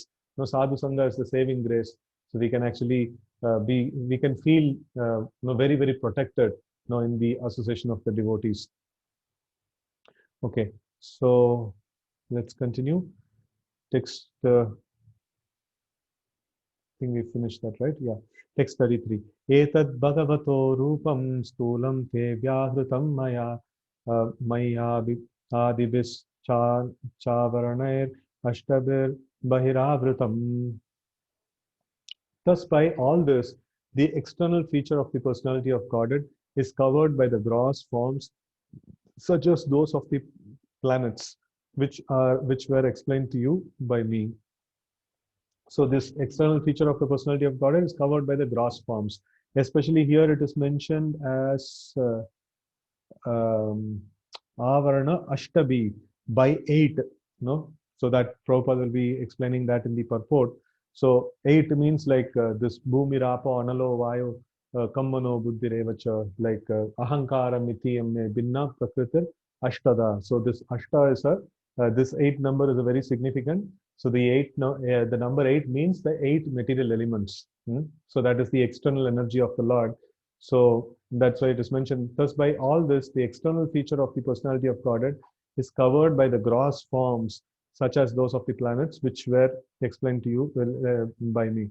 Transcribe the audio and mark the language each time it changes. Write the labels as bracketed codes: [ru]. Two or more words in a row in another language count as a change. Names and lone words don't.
[en] Sadhu Sangha is the saving grace. So we can actually we can feel very, very protected in the association of the devotees. Okay, so let's continue. Text, I think we finished that, right? Yeah. Text 33. [sa] Etad bhagavato rupam stulam te vyahrutam maya maya adibis chavaranair ashtabir bahiravrutam. [en] Thus, by all this, the external feature of the personality of Godhead is covered by the gross forms, such as those of the planets, which were explained to you by me. So this external feature of the personality of Godhead is covered by the gross forms. Especially here, it is mentioned as [sa] Avarana Ashtabi [en] by 8. No, so that Prabhupada will be explaining that in the purport. So 8 means like this [sa] Bhumi Rapa Analo Vayo Kammano Buddhirevacha, [en] like [sa] Ahankara Miti Amme Binna Prakritir Ashtada. [en] So this Ashta is this 8 number is a very significant. So the number 8 means the 8 material elements. So that is the external energy of the Lord. So that's why it is mentioned. Thus, by all this, the external feature of the personality of Godhead is covered by the gross forms, such as those of the planets, which were explained to you by me.